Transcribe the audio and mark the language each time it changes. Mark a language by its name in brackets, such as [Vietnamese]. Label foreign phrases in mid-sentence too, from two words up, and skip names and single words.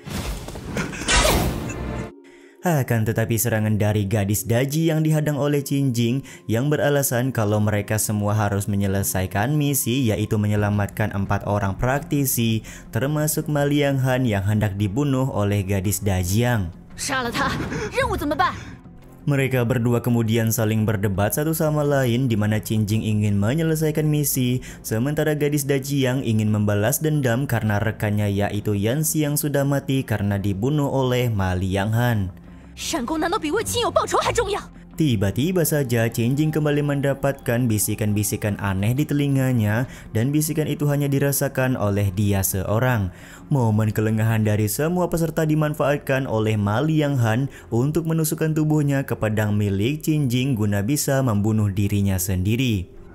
[Indonesian] Akan tetapi serangan dari gadis Daji yang dihadang oleh Qin Jing yang beralasan kalau mereka semua harus menyelesaikan misi, yaitu menyelamatkan 4 orang praktisi termasuk Ma Lianghan yang hendak dibunuh oleh gadis Dajiang. [Chinese] 杀了他，任务怎么办？ [Indonesian] Mereka berdua kemudian saling berdebat satu sama lain di mana Qin Jing ingin menyelesaikan misi, sementara gadis Dajiang ingin membalas dendam karena rekannya yaitu Yan Xiang sudah mati karena dibunuh oleh Ma Lianghan. [Chinese] 闪功难道比为亲友报仇还重要？ [Indonesian] Tiba-tiba saja Qingjing kembali mendapatkan bisikan-bisikan aneh di telinganya dan bisikan itu hanya dirasakan oleh dia seorang. Momen kelengahan dari semua peserta dimanfaatkan oleh Ma Lianghan untuk menusukkan tubuhnya ke pedang milik Qingjing guna bisa membunuh dirinya sendiri.